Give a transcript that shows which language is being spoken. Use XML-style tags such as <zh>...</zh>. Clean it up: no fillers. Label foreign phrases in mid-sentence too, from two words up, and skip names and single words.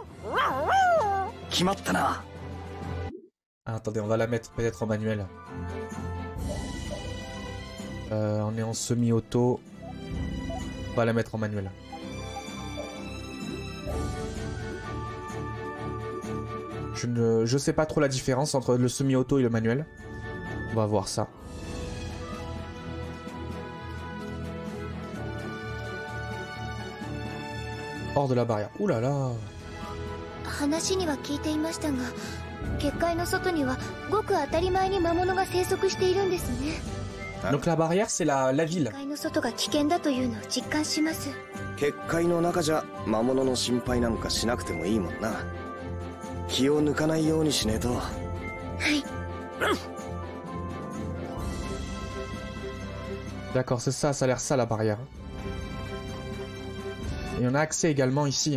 <ja>決まったな。</ja> <fr>Ah, attendez, on va la mettre peut-être en manuel. On est en semi-auto. On va la mettre en manuel. Je sais pas trop la différence entre le semi-auto et le manuel. On va voir ça. Hors de la barrière. Ouh là là.</fr> <ja>話には聞いていましたが、結界の外にはごく当たり前に魔物が生息しているんですね。</ja> <fr>Donc la barrière, c'est la ville.</fr> <ja>結界の外が危険だというのを実感します。結界の中じゃ魔物の心配なんかしなくてもいいもんな。気を抜かないようにしねえと。はい。</ja> <fr>D'accord, c'est ça, ça a l'air ça la barrière. Et on a accès également ici.</fr>